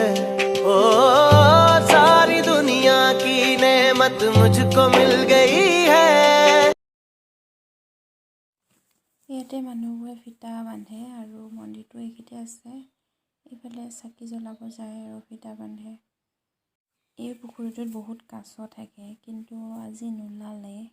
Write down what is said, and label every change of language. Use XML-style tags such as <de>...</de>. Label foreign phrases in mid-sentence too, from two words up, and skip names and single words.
<hi>ओ सारी दुनिया की नेमत मुझको मिल गई है।</hi> <as>ইয়াতে মানুহবোৰে ফিতা বান্ধে আৰু মন্দিৰটো এইখিনিতে আছে। এইফালে চাকি জ্বলাব যায় আৰু ফিতা বান্ধে। এই পুখুৰীটোত বহুত কাছ থাকে, কিন্তু আজি নোলালে।</as>